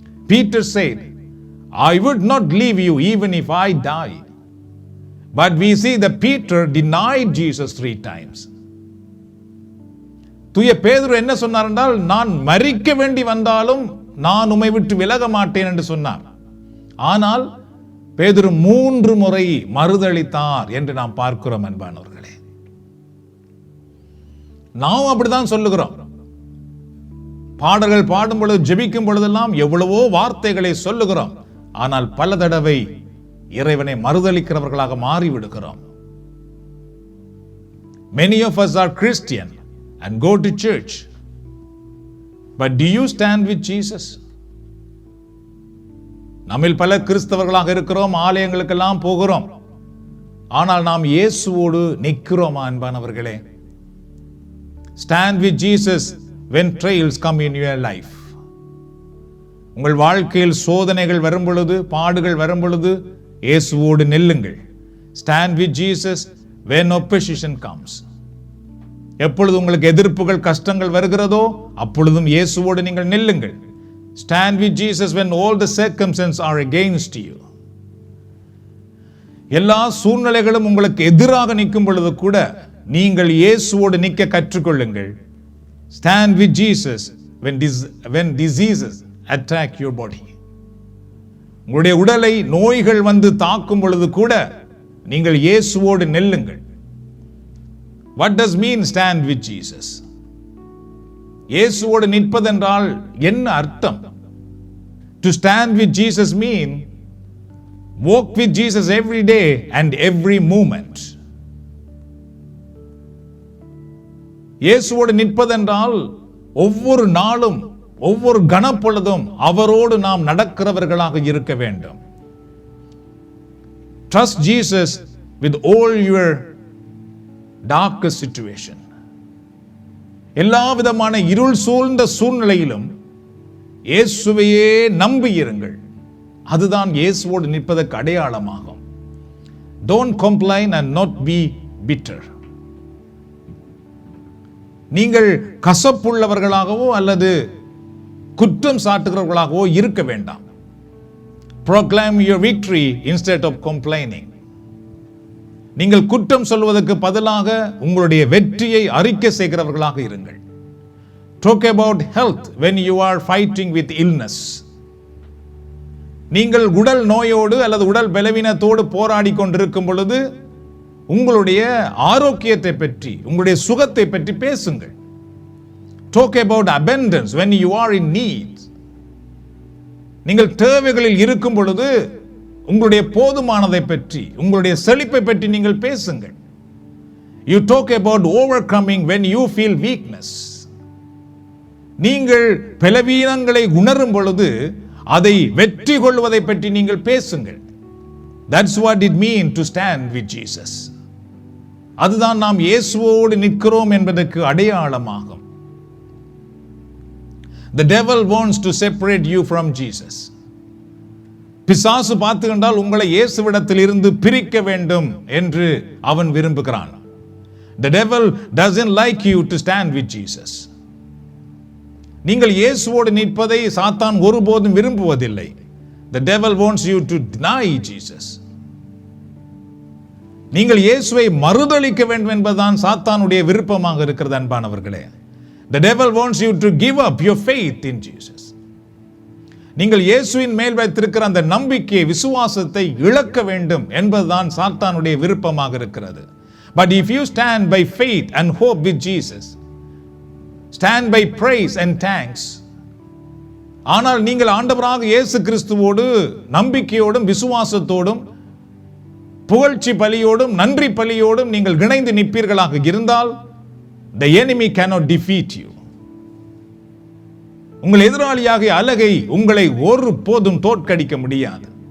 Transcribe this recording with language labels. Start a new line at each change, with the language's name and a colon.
English: Peter said, I would not leave you even if I die. But we see that Peter denied Jesus 3 times.
Tamil: தூய பேதுரு என்ன சொன்னார் என்றால், நான் மரிக்க வேண்டி வந்தாலும் நான் உம்மை விட்டு விலக மாட்டேன் என்று சொன்னார். ஆனால் பேதுரு 3 முறை மறுதளித்தார் என்று நாம் பார்க்கிறோம். அன்பானவர்களே, நாம் அப்படிதான் சொல்லுகிறோம். பாடல்கள் பாடும் பொழுது, ஜெபிக்கும் பொழுதெல்லாம் எவ்வளவோ வார்த்தைகளை சொல்லுகிறோம். ஆனால் பல தடவை இறைவனை மறுதளிக்கிறவர்களாக மாறிவிடுகிறோம்.
English: Many of us are Christian and go to church. But do you stand with Jesus?
Tamil: நம்மில் பல கிறிஸ்தவர்களாக இருக்கிறோம், ஆலயங்களுக்கெல்லாம் போகிறோம். ஆனால் நாம் இயேசுவோடு நிற்கிறோமா அன்பானவர்களே?
English: Stand with Jesus when trials come in your life.
Tamil: உங்கள் வாழ்க்கையில் சோதனைகள் வரும் பொழுது, பாடுகள் வரும் பொழுது இயேசுவோடு நில்லுங்கள்.
English: Stand with Jesus when opposition comes.
Tamil: எப்பொழுது உங்களுக்கு எதிர்ப்புகள், கஷ்டங்கள் வருகிறதோ அப்பொழுதும் இயேசுவோடு நீங்கள் நில்லுங்கள்.
English: Stand with Jesus when all the circumstances are against you.
Tamil: எல்லா சூழ்நிலைகளும் உங்களுக்கு எதிராக நிற்கும் பொழுது கூட நீங்கள் இயேசுவோடு நிற்க கற்றுக்கொள்ளுங்கள்.
English: Stand with Jesus when diseases attack your body.
Tamil: உங்களுடைய உடலை நோய்கள் வந்து தாக்கும் பொழுது கூட நீங்கள் இயேசுவோடு நெல்லுங்கள்.
English: What does mean stand with Jesus?
Tamil: இயேசுவோடு நிற்பதென்றால் என்ன அர்த்தம்?
English: To stand with Jesus mean walk with Jesus every day and every moment.
Tamil: இயேசுவோடு நிற்பதென்றால் ஒவ்வொரு நாளும், ஒவ்வொரு கணப்பொழுதும் அவரோடு நாம் நடக்கிறவர்களாக இருக்க வேண்டும்.
English: Trust Jesus with all your darkest situation.
Tamil: எல்லா விதமான இருள் சூழ்ந்த சூழ்நிலையிலும் இயேசுவையே நம்பியிருங்கள். அதுதான் இயேசுவோடு நிற்பதற்கு அடையாளமாகும்.
English: Don't complain and not be bitter.
Tamil: நீங்கள் கசப்புள்ளவர்களாகவோ அல்லது குற்றம் சாட்டுகிறவர்களாகவோ இருக்க வேண்டாம்.
English: Proclaim your victory instead of complaining.
Tamil: நீங்கள் குற்றம் சொல்வதற்கு பதிலாக உங்களுடைய வெற்றியை அறிக்கை செய்கிறவர்களாக இருங்கள்.
English: Talk about health when you are fighting with illness.
Tamil: நீங்கள் உடல் நோயோடு அல்லது உடல் பலவீனத்தோடு போராடி கொண்டிருக்கும் பொழுது உங்களுடைய ஆரோக்கியத்தை பற்றி, உங்களுடைய சுகத்தை பற்றி பேசுங்கள்.
English: Talk about abundance when you are in need.
Tamil: நீங்கள் தேவைகளில் இருக்கும் பொழுது உங்களுடைய போதுமானதை பற்றி, உங்களுடைய செழிப்பை பற்றி நீங்கள் பேசுங்கள்.
English: You talk about overcoming when you feel weakness.
Tamil: நீங்கள் பலவீனங்களை உணரும் பொழுது அதை வெற்றி கொள்வதை பற்றி நீங்கள் பேசுங்கள்.
English: That's what it means to stand with Jesus.
Tamil: அதுதான் நாம் இயேசுவோடு நிற்கிறோம் என்பதற்கு அடையாளமாகும்.
English: The devil wants to separate you from Jesus.
Tamil: பிசாசு பார்த்துக்கொண்டால் உங்களை இயேசுவிடத்தில் இருந்து பிரிக்க வேண்டும் என்று அவன் விரும்புகிறான்.
English: The devil doesn't like you to stand with Jesus.
Tamil: நீங்கள் இயேசுவோடு நிற்பதை சாத்தான் ஒருபோதும் விரும்புவதில்லை.
English: The devil wants you to deny Jesus.
Tamil: நீங்கள் இயேசுவை மறுதலிக்க வேண்டும் என்பதுதான் சாத்தானுடைய விருப்பமாக இருக்கிறது அன்பானவர்களே.
English: The devil wants you to give up your faith in Jesus.
Tamil: நீங்கள் இயேசுவின் மேல் வைத்திருக்கிற அந்த நம்பிக்கையை, விசுவாசத்தை இழக்க வேண்டும் என்பதுதான் சாத்தானுடைய விருப்பமாக இருக்கிறது.
English: But if you stand by faith and hope with Jesus, stand by praise and thanks.
Tamil: ஆனால் நீங்கள் ஆண்டவராக இயேசு கிறிஸ்துவோடு நம்பிக்கையோடும் விசுவாசத்தோடும் புகழ்ச்சி பலியோடும் நன்றி பலியோடும் நீங்கள் இணைந்து நிற்பீர்களாக இருந்தால்
English: the enemy cannot defeat you.
Tamil: உங்கள் எதிராளியாகிய அலகை உங்களை ஒரு போதும் தோற்கடிக்க முடியாது.